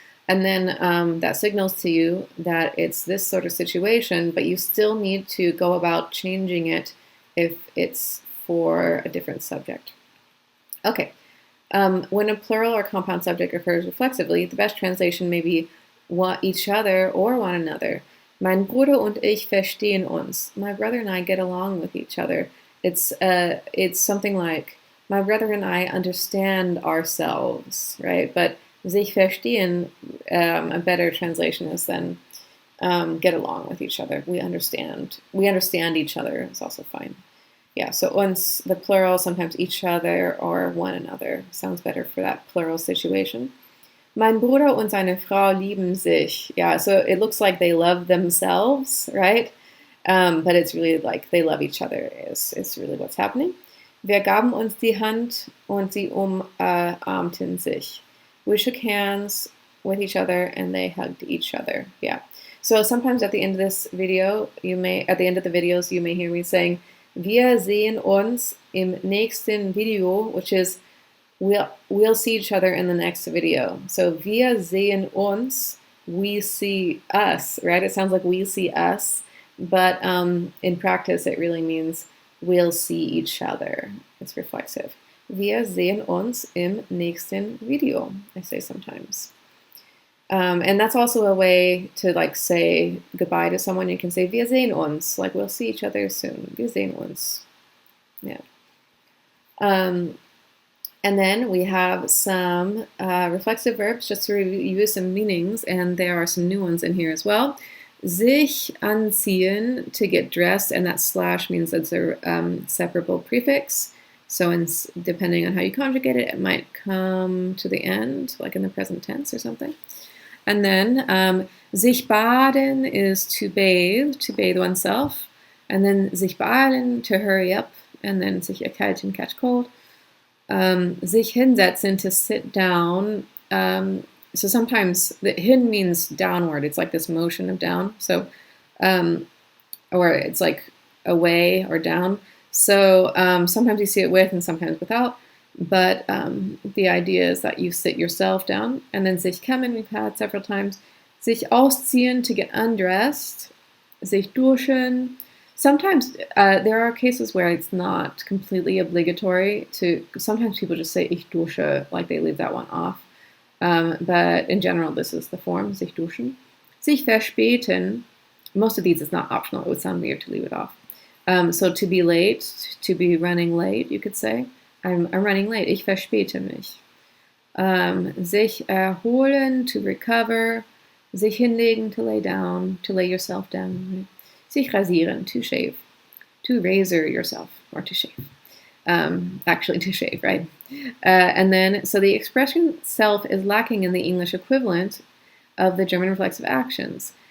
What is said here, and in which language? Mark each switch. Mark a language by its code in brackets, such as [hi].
[en] And then that signals to you that it's this sort of situation, but you still need to go about changing it if it's for a different subject. Okay. When a plural or compound subject refers reflexively, the best translation may be each other or one another. [de] Mein Bruder und ich verstehen uns. [en] My brother and I get along with each other. It's something like, my brother and I understand ourselves, right? But sich verstehen, a better translation is then get along with each other. We understand each other is also fine. Yeah, so uns, the plural, sometimes each other or one another. Sounds better for that plural situation. [de] Mein Bruder und seine Frau lieben sich. [en] Yeah, so it looks like they love themselves, right? But it's really like they love each other is really what's happening. [de] Wir gaben uns die Hand und sie umarmten sich. [en] We shook hands with each other and they hugged each other. Yeah. So sometimes at the end of this video, at the end of the videos, you may hear me saying, [de] wir sehen uns im nächsten Video, [en] which is we'll see each other in the next video. So [de] wir sehen uns, [en] we see us, right? It sounds like we see us, but in practice it really means we'll see each other. It's reflexive. [de] Wir sehen uns im nächsten Video, [en] I say sometimes. And that's also a way to like say goodbye to someone. You can say [de] wir sehen uns, [en] like we'll see each other soon. [de] Wir sehen uns. [en] Yeah. And then we have some reflexive verbs just to review some meanings, and there are some new ones in here as well. Sich anziehen, to get dressed, and that slash means it's a separable prefix. So depending on how you conjugate it, it might come to the end, like in the present tense or something. And then sich baden is to bathe oneself. And then sich beeilen, to hurry up. And then sich erkälten, catch cold. Sich hinsetzen, to sit down. So sometimes the hin means downward. It's like this motion of down. So, or it's like away or down. So sometimes you see it with and sometimes without. But the idea is that you sit yourself down. And then sich kämmen, we've had several times. Sich ausziehen, to get undressed. Sich duschen. Sometimes there are cases where it's not completely obligatory to, sometimes people just say [de] ich dusche, [en] like they leave that one off. But in general, this is the form, sich duschen. Sich verspäten, most of these it's not optional, it would sound weird to leave it off. So to be late, to be running late, you could say. I'm running late, [de] ich verspäte mich. [en] Sich erholen, to recover. Sich hinlegen, to lay down, to lay yourself down. Sich rasieren, to shave. To razor yourself, or to shave. Actually, to shave, right? And then, so the expression self is lacking in the English equivalent of the German reflexive actions.